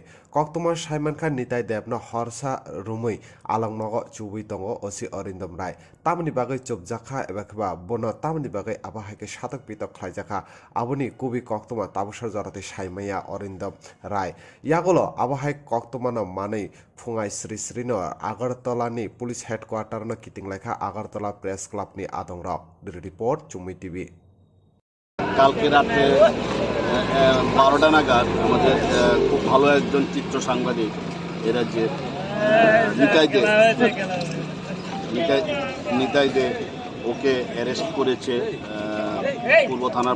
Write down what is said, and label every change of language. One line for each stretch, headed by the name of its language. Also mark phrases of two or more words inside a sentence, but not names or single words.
Kok Borok: koktoma saimankha nitai debno horsa rumui alangnogo chubui tongo osi Arindam Rai tamni bagai chobjakha ebakba bono tamni bagai abahaike satak pitok khlaijaka aboni kubi koktoma tabusar jarate saimaya Arindam Rai yagolo abahai koktoma no manei fungai sri no Agartala ni
English: police headquarter
Kok Borok: no kitinglaikha Agartala
English: press club
Kok Borok: ni adong rok
English: the report
Kok Borok: Chumi TV
Bangla: কালকে রাতে 12টা নাগাদ আমাদের খুব ভালো একজন চিত্র সাংবাদিক এ রাজ্যের নিতাই দে ওকে অ্যারেস্ট করেছে পূর্ব থানার